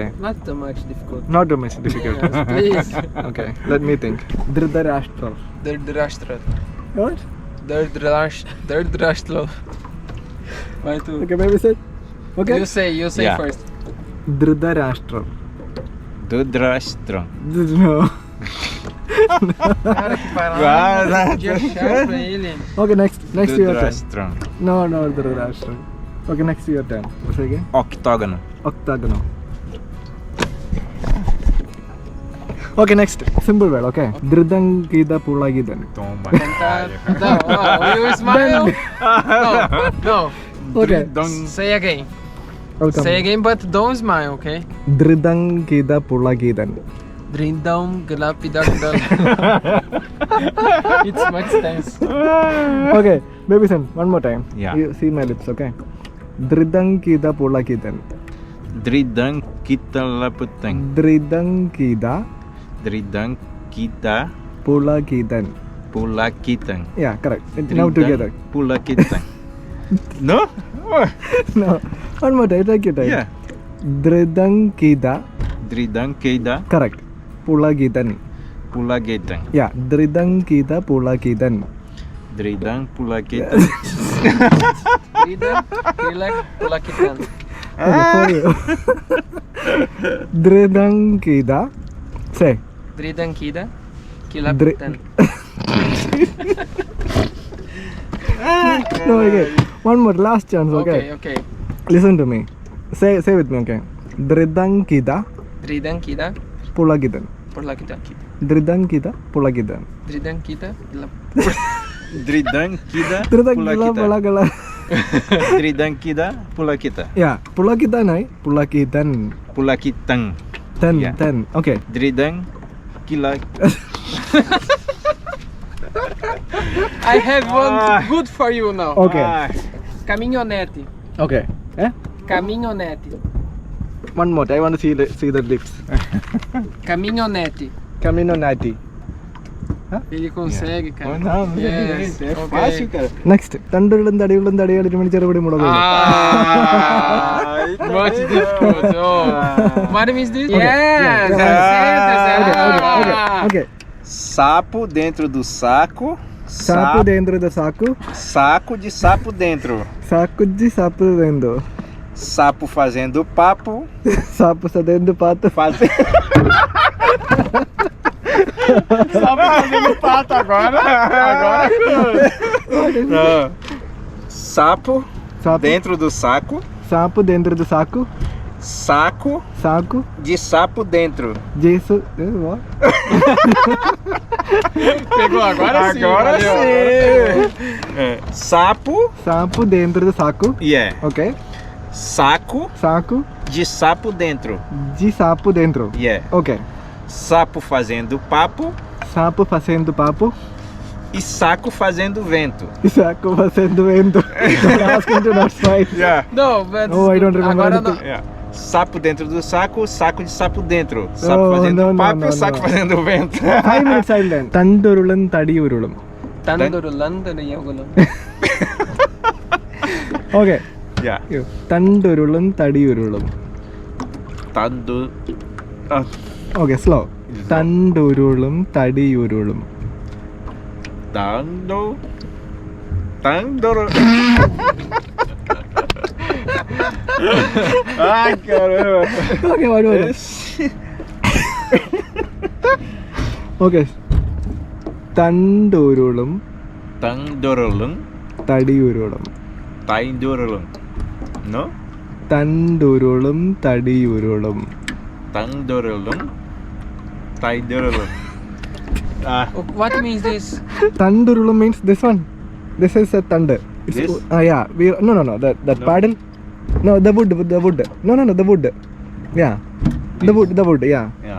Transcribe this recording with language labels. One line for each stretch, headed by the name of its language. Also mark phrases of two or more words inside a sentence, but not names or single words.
English: Not too much difficult. Not too much difficult. Yes, please. Okay, let me think. Dhritarashtra. Dhritarashtra. What? Dhritarashtra. Why too? Okay, baby said. Okay. You say Yeah. first. Dhritarashtra. Dudrastra. No.
Portuguese: Cara, que parada. Guarda. Dia chato pra ele.
English: Okay, next your turn. Dudrastra. No, Dhritarashtra. Okay, next your turn. What's it again?
Portuguese: Octagono.
English: Octagonal. Okay, next simple word. Okay. Dhridangida Pulagidan. Tomba. No, you smile. No. Okay. Say again. Welcome. Say again, but don't smile, okay? Dhridangida Pulagidan. Drindam Galapidakdal. It's much tense. Okay, baby son, one more time. Yeah. You see my lips, okay? Dhridangida Pulagidan. Dridang kita laputang. Dhridangida Dridang kita Pulagidan. pulakitang. Yeah, correct. Now together. Pulakitang. No? No. One more time, take your time. Yeah. Dhridangida. Dridang kita Correct. Pulagidan. pulagitang. Yeah, Dhridangida Pulagidan. Dridang pulakitang. Drindam Pulakitan. Okay, for you. Dhridangida. Say. Dridam Kida Kilapitan. No, okay. One more, last chance, okay? Okay. Listen to me. Say with me, okay? Dhridangida Dridam Kida Pulagidan. Pulakitan. Dhridangida Pulagidan. Dridam Kida Dridang kita Dhridangida pulakita. Pulagala. Dridang kita pulakita. Yeah, Pulagidan, ay? Pulagidan. Pulakitang. Yeah. 10. Okay. Dridang kila. I have one good for you now. Okay.
Portuguese: Caminhonete.
English: Okay.
Portuguese: Caminhonete.
English: One more. I want to see the lips.
Portuguese: Caminhonete. Camino Nati. Ele consegue, cara. Oh, não, não
English: Yes,
Portuguese: é
English: okay.
Portuguese: fácil, cara.
Malayalam: നെക്സ്റ്റ് തണ്ടുരുളും തടിയുള്ളും തടിയാടിരുമണി ചെറുപടി മുളക്
English: Not difficult. Oh. What is this? Yes, yeah, yes. ഓക്കെ
Portuguese: Sapo dentro do saco. sapo dentro do saco Saco de sapo dentro. saco de sapo dentro Sapo fazendo papo. sapo fazendo pato Sabe fazendo pato agora? Agora. Não. Sapo സാപ്പ് dentro do saco. sapo dentro do saco Saco സാക്കു de sapo dentro. ജേസു Pegou agora sim. Agora valeu. sim. É. Sapo. sapo dentro do saco
English: Yeah. ഓക്കെ
Portuguese: Saco സാക്കു de sapo dentro. de sapo dentro
English: Yeah. ഓക്കെ
Portuguese: Sapo fazendo papo sapo fazendo papo e saco fazendo vento. saco fazendo vento
English: asking to not fight. Yeah.
Portuguese: Não, mas
English: Oh, I don't remember
Portuguese: agora
English: anything.
Portuguese: não.
English: Yeah.
Portuguese: Sapo dentro do saco, saco de sapo dentro. Sapo
English: Oh,
Portuguese: fazendo
English: no, no,
Portuguese: papo
English: no,
Portuguese: e saco
English: no.
Portuguese: fazendo vento.
English: 5 minutes I'll learn.
Malayalam: തണ്ടുരുളും തടിയുരുളും
Portuguese: Tandurulanda e algum.
English: ഓക്കെ Yeah.
Malayalam: തണ്ടുരുളും തടിയുരുളും Tando. Ah,
English: okay slow
Malayalam: തണ്ടുരുളും തടിയുരുളും Tando. Tandoro.
Portuguese: Ai, caramba.
English: okay okay
Malayalam: തണ്ടുരുളും Tandorolum. തടിയുരുളും Taindorolum. No? തണ്ടുരുളും തടിയുരുളും Tandorolum. Taindorolum. Ah.
English: What means this? തണ്ടുരുളും means this one. This is a thunder. This? Yeah. No. That No. paddle. No, the wood. No. The wood. Yeah. The wood. Yeah. Yeah.